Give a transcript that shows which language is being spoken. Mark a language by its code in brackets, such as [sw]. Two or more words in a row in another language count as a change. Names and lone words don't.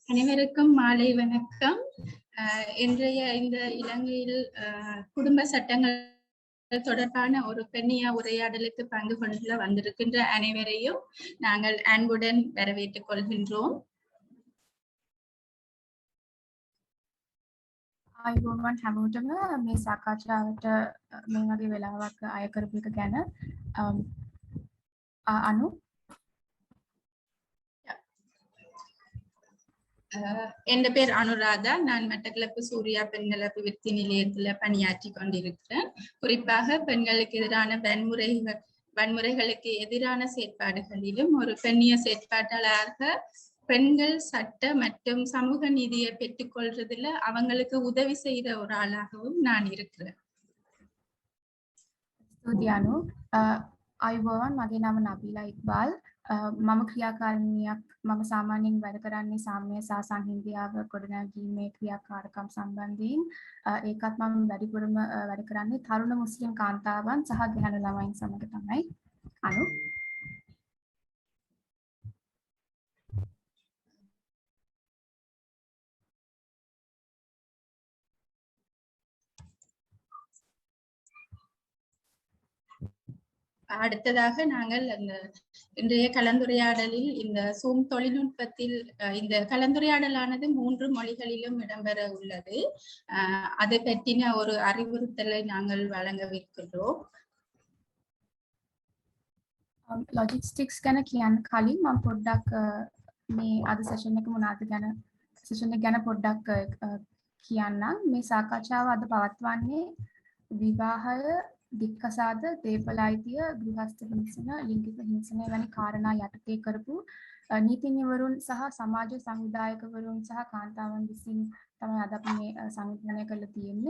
[ta] அனைவருக்கும் மாலை வணக்கம். இன்றைய இந்த இலங்கையில் குடும்ப சட்டங்கள் தொடர்பான ஒரு பெண்ணிய உரையாடலுக்கு பங்கு கொண்டு வந்திருக்கின்ற அனைவரையும் நாங்கள் அன்புடன் வரவேற்றுக் கொள்கின்றோம். [si] ආයුබෝවන් හැමෝටම මේ සාකච්ඡාවට මේ වගේ වෙලාවක් අය කරපු එක ගැන අනු [ta] என் பேர் அனுராதா. நான் மட்டக்களப்பு சூர்யா பெண்கள் அபிவிருத்தி நிலையத்துல பணியாற்றி கொண்டிருக்கிறேன். குறிப்பாக பெண்களுக்கு எதிரான வன்முறைகளுக்கு எதிரான செயற்பாடுகளிலும் ஒரு பெண்ணிய செயற்பாட்டாளராக பெண்கள் சட்ட மற்றும் சமூக நீதியை பெற்றுக்கொள்றதுல அவங்களுக்கு உதவி செய்யற ஒரு ஆளாகவும் நான் இருக்கிறேன். [si] ස්තුතියි ආයුබෝවන් මගේ නම නබීලා ඉක්බාල්. මම ක්‍රියාකාරිනියක් මම සාමාන්‍යයෙන් වැඩ කරන්නේ සාම්‍ය සහ සංහිඳියාව ගොඩනැගීමේ ක්‍රියාකාරකම් සම්බන්ධයෙන්. ඒකත් මම වැඩිපුරම වැඩ කරන්නේ තරුණ මුස්ලිම් කාන්තාවන් සහ ගැහැණු ළමයින් සමග තමයි. අනු [ta] அடுத்ததாக நாங்கள் அந்த இன்றைய கலந்துரையாடலில் இந்த சூம் தொழில்நுட்பத்தில் இந்த கலந்துரையாடலானது 3 மொழிகளிலும் இடம்பெற உள்ளது. அதை பற்றின ஒரு அறிவுறுத்தலை நாங்கள் வழங்கவிருக்கிறோம். [si] ලොජිස්ටික්ස් ගැන කියන්න කලින් මම පොඩ්ඩක් මේ අද සෙෂන් එක මොනවාද ගැන සෙෂන් එක ගැන පොඩ්ඩක් කියන්නම්. මේ සාකච්ඡාව අද පවත්වන්නේ විවාහය, දික්කසාද, දේපල අයිතිය, ගෘහස්ත හිංසන, ලිංගික හිංසනය වැනි කාරණා යටතේ කරපු නීතිඥවරුන් සහ සමාජ සංවිධායකවරුන් සහ කාන්තාවන් විසින් තමයි අද අපි මේ සංවිධානය කරලා තියෙන්නේ.